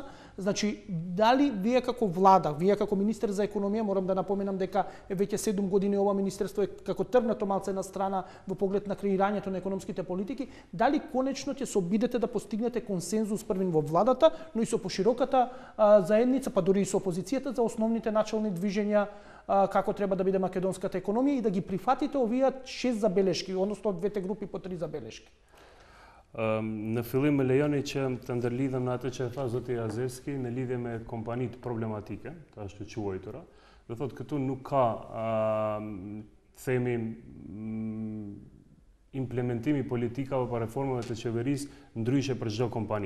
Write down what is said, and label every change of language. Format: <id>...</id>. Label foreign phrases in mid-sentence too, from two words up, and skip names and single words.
<mk>Значи, дали вие како влада, вие како министер за економија, морам да напоменам дека веќе 7 години ова министерство е како тргнато малце на страна во поглед на креирањето на економските политики, дали конечно ќе се обидете да постигнете консензус првин во владата, но и со пошироката заедница, па дури и со опозицијата за основните начални движења како треба да биде македонската економија и да ги прифатите овие 6 забелешки, односно двете групи по 3 забелешки.</mk> <sq>Në fillim më lejoni që të ndërlidhem në atë që tha zoti Azevski në lidhje me kompanitë problematike, të ashtu quajtura. Do thotë këtu nuk ka themi implementimi politikave pa reformave të qeverisë ndryshe për çdo kompani.</sq>